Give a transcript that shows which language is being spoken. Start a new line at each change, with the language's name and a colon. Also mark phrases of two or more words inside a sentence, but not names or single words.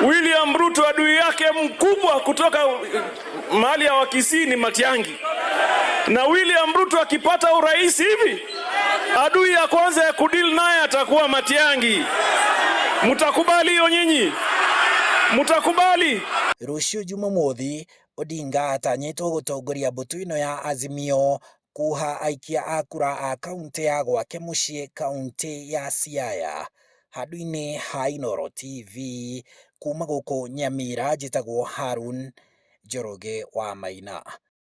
Swahili: William Ruto adui yake mkubwa kutoka mahali ya Wakisii ni Matiang'i. Na William Ruto akipata urais hivi, adui ya kwanza ya kudili naye atakuwa Matiang'i. Mtakubali hiyo nyinyi? Mtakubali?
Kikuyu: Rũciũ Jumamothi, Odinga atanyĩtwo gũtongoria mbũtũ ĩno ya Azimio kuha aikia a kura a kaunti ya gwake mũciĩ kaunti ya Siaya. Handũ-inĩ ha Inooro TV kuma gũkũ Nyamira, njĩtagwo Harun Njoroge wa Maina.